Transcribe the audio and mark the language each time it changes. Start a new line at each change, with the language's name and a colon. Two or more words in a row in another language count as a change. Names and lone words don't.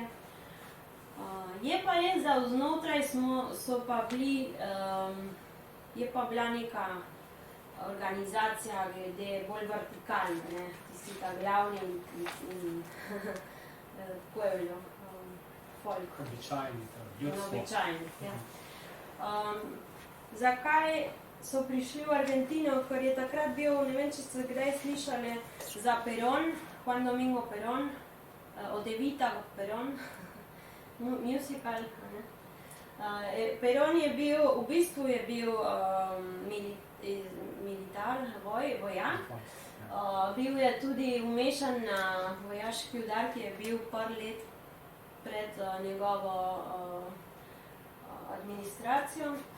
Slovenian: Je pa res, da vznotraj je pa bila neka organizacija glede bolj vertikalne, tisti ta glavni in pueblo, folk. Običajni, ljudstvo. Običajni, ja. Zakaj so prišli v Argentino, ker je takrat bil, ne vem, če ste kdaj slišali za Perón, Juan Domingo Perón, od Evita Perón, musical. Perón je bil, v bistvu je bil militar, vojak. Bil je tudi umešan na vojaški udar, ki je bil par let pred njegovo administracijo.